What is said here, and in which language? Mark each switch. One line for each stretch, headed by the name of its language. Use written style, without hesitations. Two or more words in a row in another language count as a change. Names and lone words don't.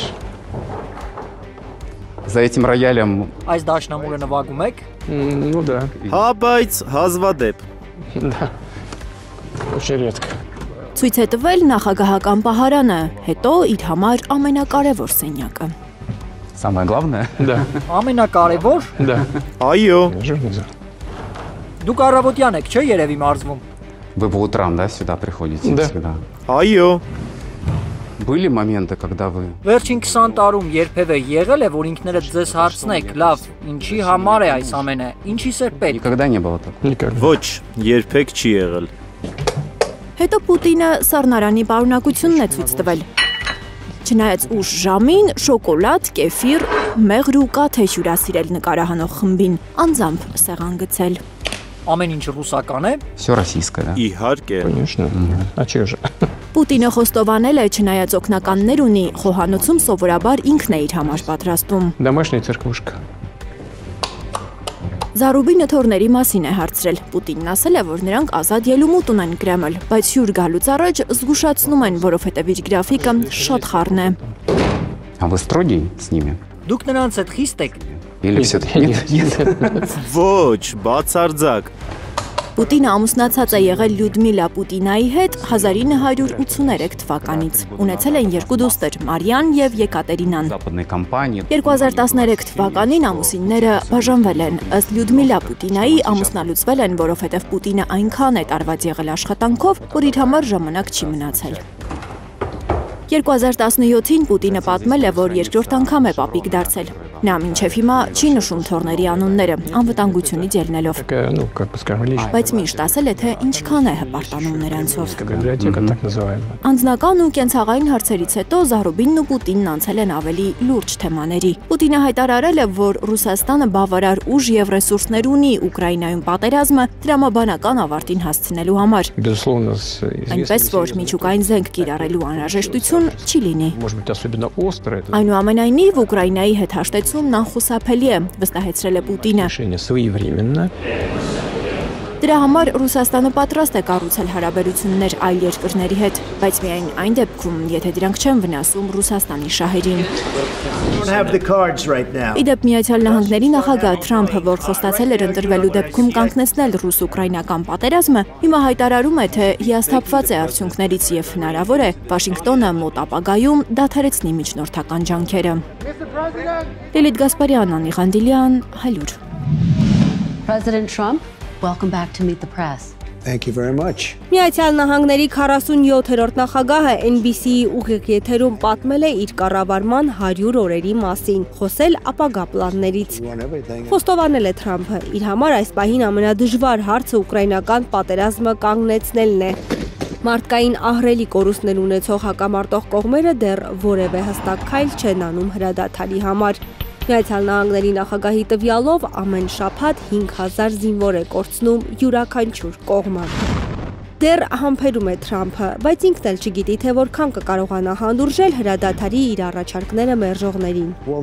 Armenian: Այս դաշնամուրը նվագում եք։ Հա, բայց հազվադեպ։ Ցույց է տվել նախագահական պահարանը, հետո իր համար ամենակարևոր սենյակը։
Russian: Самое главное? Да.
Armenian: Ամենակարևոր?
Russian: Да.
Armenian: Այո։ Դուք առավոտյան եք, չէ՞ երևի մարզվում։
Russian: Вы по утрам, да, сюда приходите? Да. Всегда.
Armenian: Այո։
Russian: Были моменты, когда вы...
Armenian: Վերջին 20 տարում երբևէ եղել է, որ ինքներդ ձեզ հարցնեք, լավ, ինչի համար է այս ամենը, ինչի՞ս է պետք։
Russian: Никогда не было такого. Никогда.
Armenian: Ոչ, երբեք չի եղել։ Հետո Պուտինը սառնարանի պարունակությունն է ցույց տվել։ Չնայած ուշ ժամին շոկոլադ, կեֆիր, մեղր ու կաթ է հյուրասիրել նկարահանող խմբին, անձամբ սեղան գցել։ Ամեն ինչ ռուսական է։
Russian: Все российское, да?
Armenian: Իհարկե։
Russian: Конечно. А че же?
Armenian: Պուտինը խոստովանել է, չնայած օգնականներ ունի, խոհանոցում սովորաբար ինքն է իր համար պատրաստում։
Russian: Домашняя церквушка.
Armenian: Զարուբինը թորների մասին է հարցրել։ Պուտինն ասել է, որ նրանք ազատ ելումուտ ունեն Կրեմլ, բայց հյուր գալուց առաջ զգուշացնում են, որովհետև իր գրաֆիկը շատ խառն է։
Russian: А вы строгий с ними?
Armenian: Դուք նրանց հետ խիստ եք։
Russian: Или все-таки нет?
Armenian: Ոչ, բացարձակ։ Պուտինը ամուսնացած է եղել Լյուդմիլա Պուտինայի հետ 1983 թվականից։ Ունեցել են երկու դուստր՝ Մարիան եւ Եկատերինան։ 2013 թվականին ամուսինները բաժանվել են։ Ըստ Լյուդմիլա Պուտինայի ամուսնալուծվել են, որովհետև Պուտինը այնքան է տարված եղել աշխատանքով, որ իր համար ժամանակ չի մնացել։ 2017-ին Պուտինը պատմել է, որ երկրորդ անգամ է պապիկ դարձել։ Նա մինչև հիմա չի նշում թորների անունները, անվտանգությունից ելնելով։
Russian: Ну, как бы скажем, лично.
Armenian: Բայց միշտ ասել է, թե ինչքան է հպարտանում նրանցով։
Russian: Библиотека так называемая.
Armenian: Անձնական ու կենցաղային հարցերից հետո Զարուբինն ու Պուտինն անցել են ավելի լուրջ թեմաների։ Պուտինը հայտարարել է, որ Ռուսաստանը բավարար ուժ եւ ռեսուրսներ ունի Ուկրաինայում պատերազմը տրամաբանական ավարտին հասցնելու համար։
Russian: Безусловно,
Armenian: Այնպես որ միջուկային զենք կիրառելու անհրաժեշտություն չի լինի։
Russian: может быть, особенно остро это
Armenian: Այնուամենայնիվ Ուկրաինայի հետ հաշտեցումն անխուսափելի է, վստահեցրել է Պուտինը։
Russian: решение своевременно.
Armenian: Դրա համար Ռուսաստանը պատրաստ է կառուցել հարաբերություններ այլ երկրների հետ, բայց միայն այն դեպքում, եթե դրանք չեն վնասում Ռուսաստանի շահերին։ Իդեպ Միացյալ Նահանգների նախագահ Թրամփը, որ խոստացել էր ընտրվելու դեպքում կանգնեցնել ռուս-ուկրաինական պատերազմը, հիմա հայտարարում է, թե հիասթափված է արդյունքներից եւ հնարավոր է Վաշինգտոնը մոտ ապագայում դադարեցնի միջնորդական ջանքերը։ Լիլիթ Գասպարյան, Անի Ղանդիլյան, Հայլուր։
English: President Trump, welcome back to Meet the Press. Thank you very much.
Armenian: Միացյալ Նահանգների 47-րդ նախագահը NBC-ի ուղիղ եթերում պատմել է իր կառավարման 100 օրերի մասին, խոսել ապագա պլաններից։ Խոստովանել է Թրամփը, իր համար այս պահին ամենադժվար հարցը ուկրաինական պատերազմը կանգնեցնելն է։ Մարդկային ահռելի կորուստներ ունեցող հակամարտող կողմերը դեռ որևէ հստակ քայլ չեն անում հրադադարի համար։ Միացյալ Նահանգների նախագահի տվյալով ամեն շաբաթ 5000 զինվոր է կորցնում յուրաքանչյուր կողմը։ Դեռ համբերում է Թրամփը, բայց ինքն էլ չգիտի, թե որքան կկարողանա հանդուրժել հրադադարի իր առաջարկները մերժողներին։